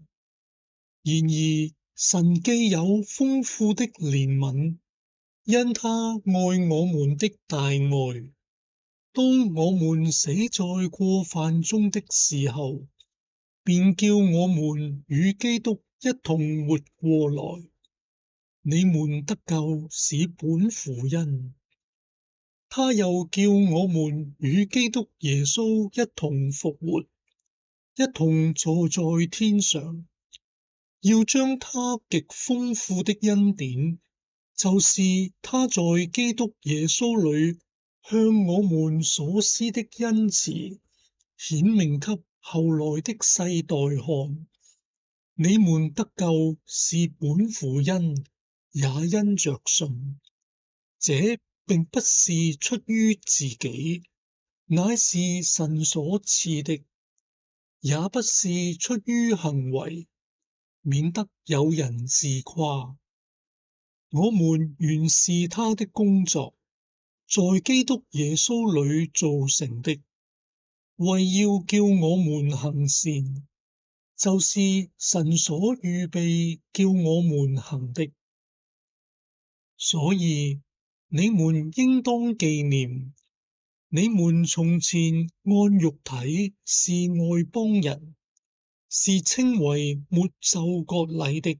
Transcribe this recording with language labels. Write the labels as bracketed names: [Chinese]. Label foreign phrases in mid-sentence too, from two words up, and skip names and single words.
[Chinese] 然而神既有豐富的憐憫，因他愛我們的大愛，當我們死在過犯中的時候，便叫我們與基督一同活過來。你們得救是本乎恩，他又叫我們與基督耶穌一同復活，一同坐在天上，要將他極豐富的恩典，就是他在基督耶穌裏向我們所施的恩慈，顯明給後來的世代看。你們得救是本乎恩，也因着信。這並不是出於自己，乃是神所賜的；也不是出於行為，免得有人自誇。我們原是他的工作，在基督耶穌裏造成的，為要叫我們行善，就是神所預備叫我們行的。所以你們應當紀念，你們從前按肉體是外邦人，是稱為沒受割禮的。